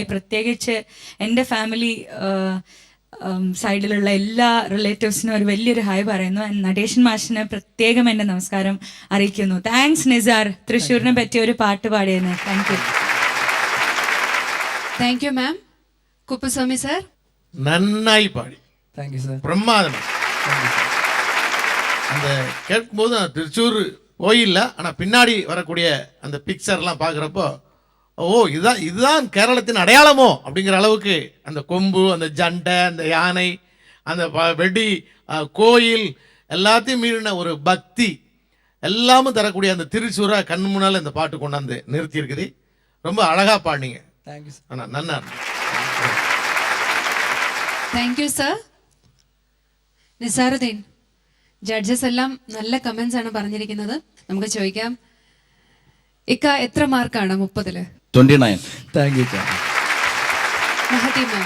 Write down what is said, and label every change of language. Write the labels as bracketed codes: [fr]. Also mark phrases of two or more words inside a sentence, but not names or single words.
[ml] പ്രത്യേകിച്ച് എൻ്റെ ഫാമിലി സൈഡിലുള്ള എല്ലാ റിലേറ്റീവ്സിനും ഒരു വലിയൊരു ഹായ് പറയുന്നു. നടേശൻ മാഷിന് പ്രത്യേകം എൻ്റെ നമസ്കാരം അറിയിക്കുന്നു. താങ്ക്സ് നിസാർ, തൃശ്ശൂരിനെ പറ്റിയ ഒരു പാട്ട് പാടിയതിന്. [en] thank you. Thank you ma'am. Kuppuswamy sir [ta] நன்னாய் பாடி [en] thank you sir. [ta] பிரமாதம். அந்த கேட்கும்போது நான் திருச்சூர் கோயில்ல ஆனால் பின்னாடி வரக்கூடிய அந்த பிக்சர்லாம் பார்க்குறப்போ ஓ இதுதான் கேரளத்தின் அடையாளமோ அப்படிங்கிற அளவுக்கு அந்த கொம்பு, அந்த ஜண்டை, அந்த யானை, அந்த வெடி, கோயில் எல்லாத்தையும் மீறின ஒரு பக்தி எல்லாமும் தரக்கூடிய அந்த திருச்சூரை கண் முன்னால் இந்த பாட்டு கொண்டாந்து நிறுத்தி இருக்குது. ரொம்ப அழகாக பாடினீங்க. [en] thank you sir. [ta] ஆனால் நன்னா இருந்தது. [en] thank you sir. [ml] നിസാറുദ്ദീൻ, ജഡ്ജസ് എല്ലാം നല്ല കമന്റ്സ് ആണ് പറഞ്ഞിരിക്കുന്നത്. നമുക്ക് ചോദിക്കാം, ഇക്ക എത്ര മാർക്കാണ് 30-ല്? 29. [en] thank you sir. [ml] മഹതി മാം